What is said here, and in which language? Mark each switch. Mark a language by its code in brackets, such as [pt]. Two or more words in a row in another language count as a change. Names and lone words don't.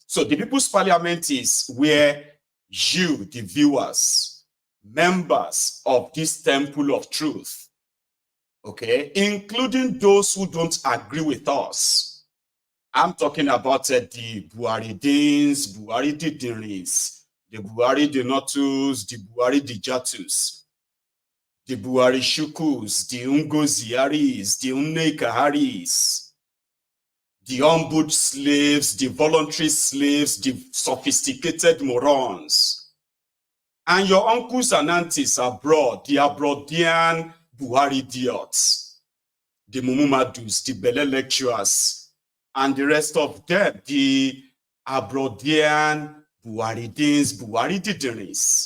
[en] So the People's Parliament is where you, the viewers, members of this temple of truth, okay, including those who don't agree with us. I'm talking about the Buharidins, Buhari Didirins, the Buhari Denotus, the Buhari Dijatus, the Buhari Shukus, the Ungoziaris, the Unnekaharis, the humbled slaves, the voluntary slaves, the sophisticated morons, and your uncles and aunties abroad, the Abroadian Buhari idiots, the Mumumadus, the Bele lecturers, and the rest of them, the Abroadian Buharidins, Buhari Didirins.